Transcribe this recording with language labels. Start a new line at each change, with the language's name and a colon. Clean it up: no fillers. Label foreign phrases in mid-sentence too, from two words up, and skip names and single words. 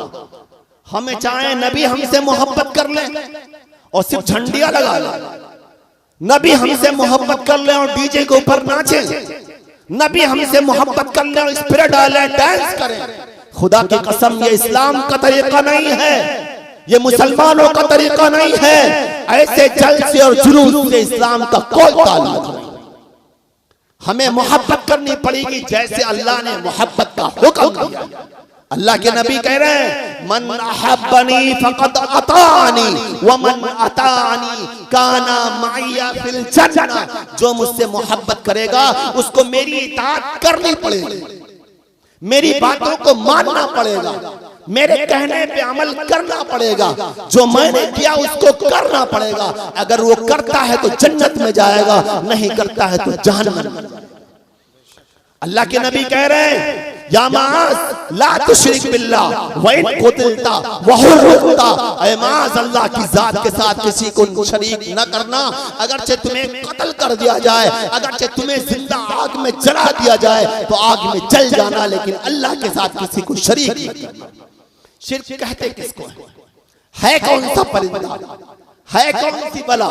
Hindi: हमें चाहे नबी हमसे मोहब्बत कर ले और सिर्फ झंडियां लगा ले, नबी हमसे मोहब्बत कर ले और डीजे के ऊपर नाचे, नबी हमसे मोहब्बत कर ले और स्प्रे डाले, डांस करें, खुदा की कसम ये इस्लाम का तरीका नहीं है, ये मुसलमानों का तरीका नहीं है। ऐसे जलसे और जुलूस से इस्लाम का कोई ताल्लुक नहीं। हमें मोहब्बत करनी पड़ेगी जैसे अल्लाह ने मोहब्बत का हुक्म दिया। अल्लाह के नबी कह रहे हैं,
Arabic: من أحبني فقد أطاعني ومن أطاعني كان معي في الجنة.
Hindi: जो मुझसे मोहब्बत करेगा उसको मेरी इताअत करनी पड़ेगी, मेरी बातों को मानना पड़ेगा, मेरे कहने पे अमल करना पड़ेगा, जो मैंने किया उसको करना पड़ेगा। अगर वो करता है तो जन्नत में जाएगा, नहीं करता है तो जहन्नम में। अल्लाह के नबी कह रहे हैं,
Arabic: يا معاذ لا تشرك بالله وإن قتلت وحرقت.
Hindi: ऐ मास, अल्लाह की जात के साथ किसी को शरीक न करना। अगरचे तुम्हें कत्ल कर दिया जाए, अगरचे तुम्हें जिंदा आग में जला दिया जाए तो आग में जल जाना, लेकिन अल्लाह के साथ किसी को शरीक न करना। शिर्क कहते किसको है कौन सा परिंदा, है कौन सी बला?